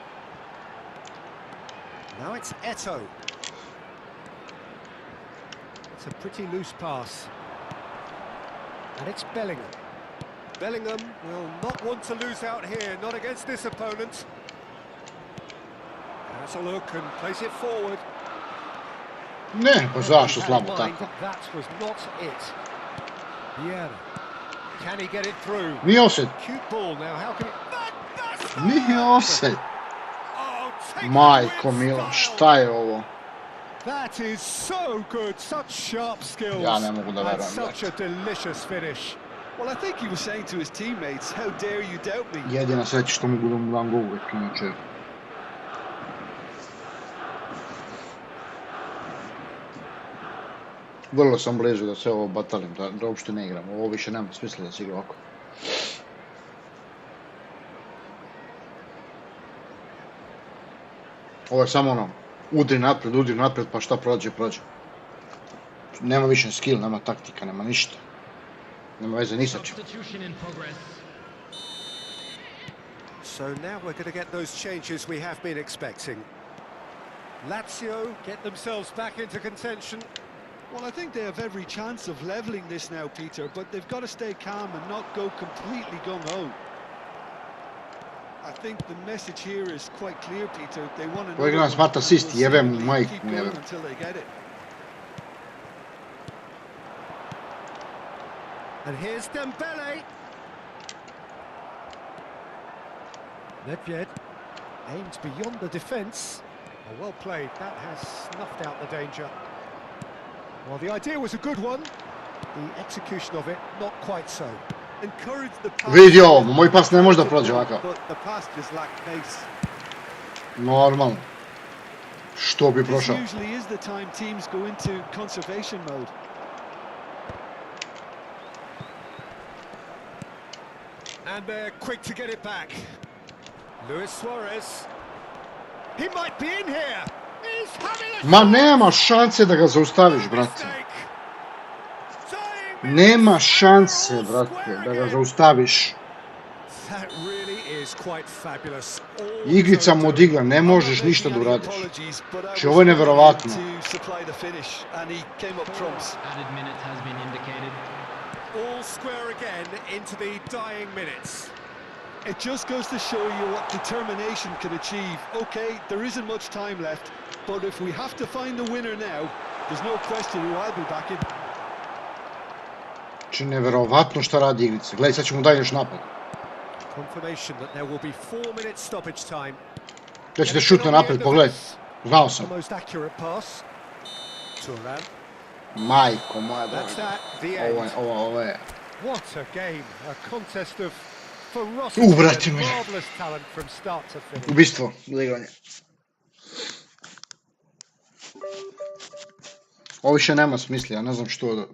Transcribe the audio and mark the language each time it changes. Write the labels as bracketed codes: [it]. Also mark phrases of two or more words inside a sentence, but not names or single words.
[en] Now it's Eto'o. It's a pretty loose pass. And it's Bellingham. Bellingham will not want to lose out here, not against this opponent. Has a look and plays it forward. [sr] Ne, pa zašto slabo tako? [en] That was not it. Vieira. Can he get it through? [sr] Nije offset. [en] Cute ball now. How can it? That's [sr] Nije offset. [en] Oh, take [sr] Majko [en] it with [sr] mila, [en] style. [sr] šta je ovo? [en] That is so good. Such sharp skills. [sr] Ja ne mogu da [en] And [sr] verujem, [en] such a [sr] brate. [en] delicious finish. Well, I think he was saying to his teammates, how dare you doubt me? [sr] Jedina sreća što mogu da mu dam gol uvijek, inače. Vrlo sam blizu da se ovo batalim, da uopšte ne igram. Ovo više nema smisla da se igra ovako. Ovo je samo ono, udri naprijed, pa šta prođe. Nema više skill, nema taktika, nema ništa. Nema veze ni sa čim. [en] Substitution in progress. So now we're going to get those changes we have been expecting. Lazio get themselves back into contention. Well, I think they have every chance of levelling this now, Peter, but they've got to stay calm and not go completely gung-ho. I think the message here is quite clear, Peter. They want to [sr] Ovo igra [en] smart assist, [sr] jebem mu majku, [en] keep [sr] jebem. [en] going until they get it. And here's Dembele. Nedved aims beyond the defence. Oh, well played. That has snuffed out the danger. Well, the idea was a good one. The execution of it, not quite so. Encourage the pass. [sr] Vidi ovo, moj pas ne može da prođe ovakav. [en] But the pass just lacked pace. [sr] Normalno. Što bi [en] This [sr] prošao? [en] usually is the time teams go into conservation mode. And they're quick to get it back. Luis Suarez. He might be in here. He's having a [sr] Ma nema šanse da ga zaustaviš, brate. Nema šanse, brate, da ga zaustaviš. [en] That really is quite fabulous. [sr] Igrica mu odigra, ne možeš ništa da uradiš. Znači, ovo je neverovatno. [en] Added minute has been indicated. All square again into the dying minutes. It just goes to show you what determination can achieve. Okay, there isn't much time left, but if we have to find the winner now, there's no question who I'll be backing. [sr] Znači, neverovatno šta radi igrica. Gledaj, sad ćemo dalje još napad. [en] Confirmation that there will be 4 minutes stoppage time. [sr] Da ćete šutne napred, pogledaj. Znao sam. [en] The most accurate pass. Turan. [sr] Majko moja, [en] That's [sr] da. [en] that, the end. [sr] Ovo je. [en] What a game, a contest of ferocity [sr] brate [en] and [sr] mi. [en] marvellous talent from start to finish. [sr] Ubistvo za igranje. Ovo više nema smisla, ja ne znam što da...